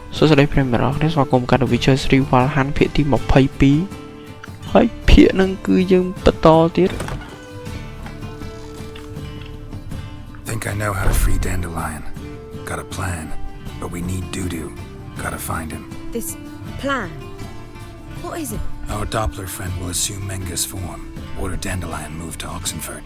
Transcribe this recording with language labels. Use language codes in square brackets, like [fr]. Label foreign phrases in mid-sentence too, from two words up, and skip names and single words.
[km] សួស្តីប្រិយមិត្តអរស្វាគមន៍កាន់ Visual ស្រីវ៉ាល់ហាន់ភាគទី22ហើយភាគនឹងគឺយើងបន្តទៀត [en] Think I know how to free Dandelion. Got a plan, but we need Dudu. Gotta find him. This plan? What is it? Our Doppler friend will assume Menga's form. Order Dandelion moved to Oxenfurt.